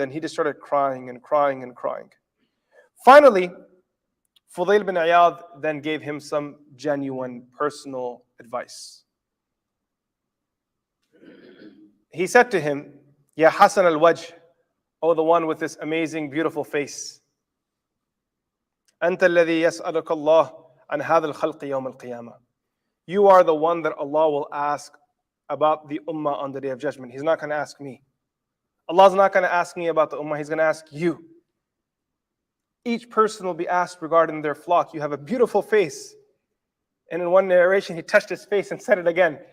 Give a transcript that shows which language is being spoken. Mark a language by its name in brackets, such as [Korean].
[English] And he just started crying and crying and crying. Finally, Fudail bin Iyadh then gave him some genuine personal advice. He said to him, Ya Hasan al-Wajh, oh the one with this amazing, beautiful face. [Arabic] أنت الذي يسألك الله عن هذا الخلق يوم القيامة. [English] You are the one that Allah will ask about the ummah on the day of judgment. He's not going to ask me. Allah's not going to ask me about the ummah. He's going to ask you. Each person will be asked regarding their flock. You have a beautiful face. And in one narration, he touched his face and said it again.